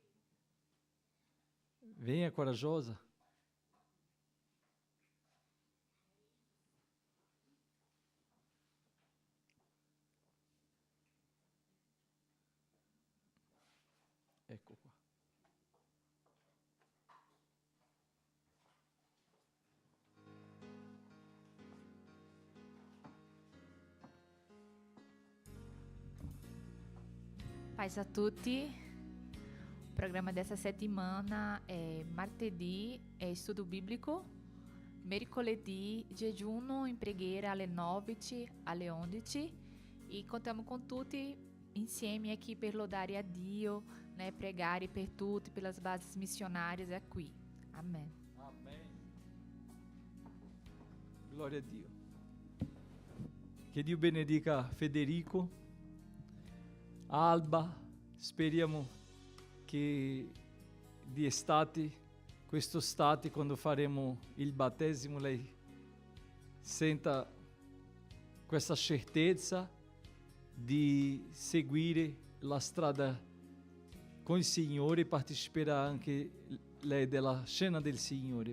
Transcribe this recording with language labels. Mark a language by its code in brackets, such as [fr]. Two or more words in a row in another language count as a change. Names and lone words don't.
[it] Venha, coraggiosa. Ecco qua. Paz a tutti. [pt] O programa dessa settimana é martedì é estudo bíblico, [it] mercoledì digiuno in preghiera alle 9 alle 11 e contiamo con tutti insieme aqui per lodare a Dio, né, pregare per tutti, [pt] pelas bases missionárias é qui. Amen. [it] Amen. Glória a Dio. Che Dio benedica Federico, Alba. Speriamo che di estate, quest'estate, quando faremo il battesimo, lei senta questa certezza di seguire la strada con il Signore e parteciperà anche lei della cena del Signore.